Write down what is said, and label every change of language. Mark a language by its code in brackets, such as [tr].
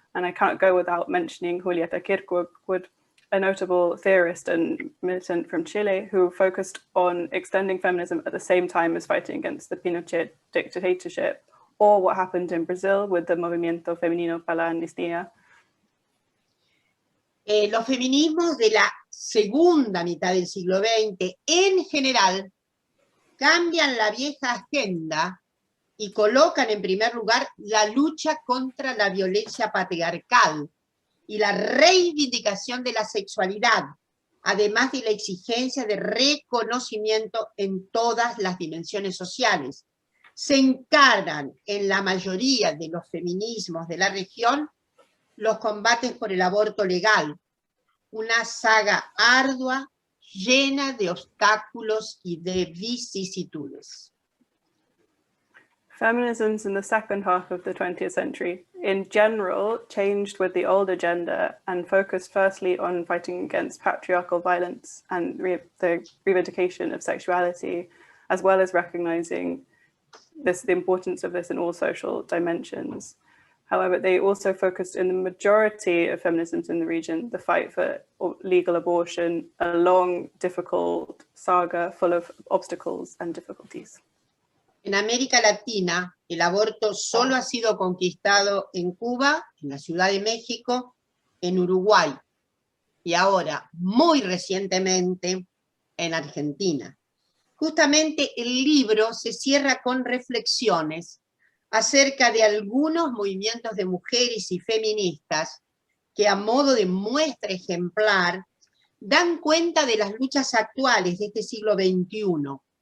[en] And I can't go without mentioning Julieta Kirkwood, a notable theorist and militant from Chile who focused on extending feminism at the same time as fighting against the Pinochet dictatorship, or what happened in Brazil with the Movimiento Femenino para la Amnistía. [es] Los feminismos de la segunda mitad del siglo XX, en general, cambian la vieja agenda y colocan en primer lugar la lucha contra la violencia patriarcal y la reivindicación de la sexualidad, además de la exigencia de reconocimiento en todas las dimensiones sociales. Se encargan en la mayoría de los feminismos de la región los combates por el aborto legal, una saga ardua, llena de obstáculos y de vicisitudes. [en] Feminisms in the second half of the 20th century, in general, changed with the old agenda and focused firstly on fighting against patriarchal violence and the reivindication of sexuality, as well as recognizing the importance of this in all social dimensions. However, they also focused in the majority of feminisms in the region, the fight for legal abortion, a long, difficult saga full of obstacles and difficulties. [es] En América Latina, el aborto solo ha sido conquistado en Cuba, en la Ciudad de México, en Uruguay y ahora, muy recientemente, en Argentina. Justamente el libro se cierra con reflexiones acerca de algunos movimientos de mujeres y feministas que a modo de muestra ejemplar dan cuenta de las luchas actuales de este siglo XXI.